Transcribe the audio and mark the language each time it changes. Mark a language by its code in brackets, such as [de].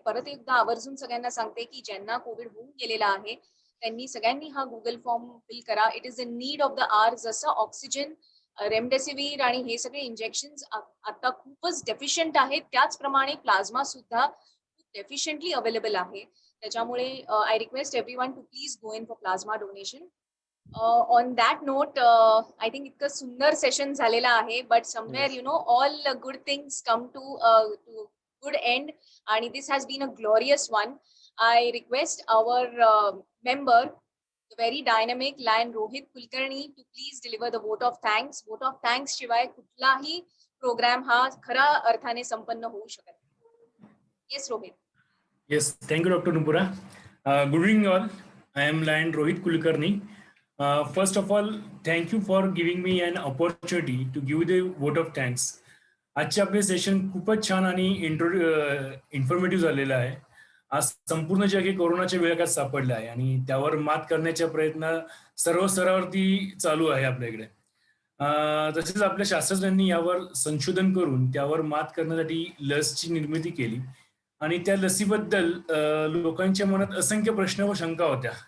[mr] परत एकदा आवर्जून सगळ्यांना सांगते की ज्यांना कोविड होऊन गेलेला आहे त्यांनी सगळ्यांनी हा गुगल फॉर्म फिल करा. [en] It is the need of the hour. [mr] जसं ऑक्सिजन, रेमडेसिवीर आणि हे सगळे इंजेक्शन्स आता खूपच डेफिशियंट आहेत, त्याचप्रमाणे प्लाझ्मा सुद्धा [en] efficiently available [mr] आहे. [en] त्याच्यामुळे I request everyone to please go in for plasma donation. On that note, I think [mr] इतकं सुंदर सेशन झालेलं आहे, [en] but somewhere Yes. you know all good things come to good end आणि this has been a glorious one. I request our member, the very dynamic Lion Rohit Kulkarni, to please deliver the vote of thanks. [mr] Vote of thanks शिवाय कुठलाही programme हा खरा अर्थाने संपन्न होऊ शकत नाही. [en] Yes, Rohit. Yes, thank you, Dr. Nupura. Good evening, all. I am Lion Rohit Kulkarni. First of all, thank you for giving me an opportunity to give the vote of thanks. [mr] आजचे आपले session खूपच छान आणि informative झालेलं आहे. आज संपूर्ण जग हे कोरोनाच्या विळख्यात सापडलं आहे आणि त्यावर मात करण्याचा प्रयत्न सर्व स्तरावरती चालू आहे आपल्याकडे. तसेच आपल्या शास्त्रज्ञांनी यावर संशोधन करून त्यावर मात करण्यासाठी लसची निर्मिती केली आणि त्या लसीबद्दल लोकांच्या मनात असंख्य प्रश्न व शंका होत्या.